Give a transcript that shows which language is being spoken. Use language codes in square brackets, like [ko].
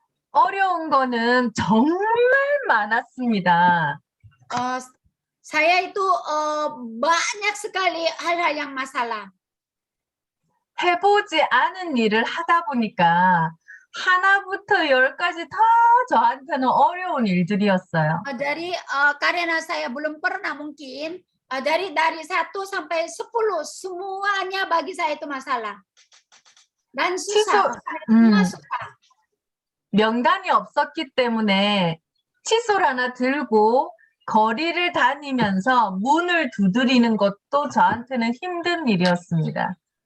[ko] 어려운 거는 정말 많았습니다. [id] Saya itu banyak sekali hal-hal yang masalah. [ko] 해보지 않은 일을 하다 보니까 하나부터 10까지 다 저한테는 어려운 일들이었어요. [id] Karena saya belum pernah mungkin dari 1 sampai 10 semuanya bagi saya itu masalah dan susah. Semua susah. [ko] 명단이 없었기 때문에 칫솔 하나 들고 거리를 다니면서 문을 두드리는 것도 저한테는 힘든 일이었습니다.